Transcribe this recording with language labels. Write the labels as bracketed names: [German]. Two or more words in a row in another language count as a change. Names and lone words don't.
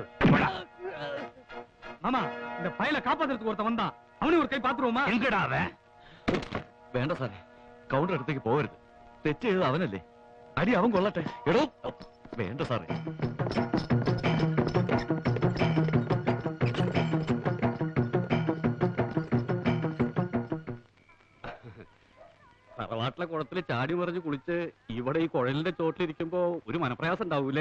[Tamil] மாமா, இந்த பையல காப்பாத்துறதுக்கு ஒருத்தன் வந்தான். அவனையும் ஒரு கை பாத்துருவோமா? எங்கடா அவன்? [Malayalam] വേണ്ട സാറേ, കൗണ്ടർ അടുത്തേക്ക് പോകരുത്. തെറ്റ് ചെയ്തത് അവനല്ലേ. അടി അവൻ കൊള്ളട്ടെ. എടോ, വേണ്ട സാറേ. തറവാട്ടിലെ കുളത്തിൽ ചാടി മറിഞ്ഞ് കുളിച്ച് ഇവിടെ ഈ കുഴലിന്റെ ചോട്ടിലിരിക്കുമ്പോ ഒരു മനപ്രയാസം ഉണ്ടാവൂലേ?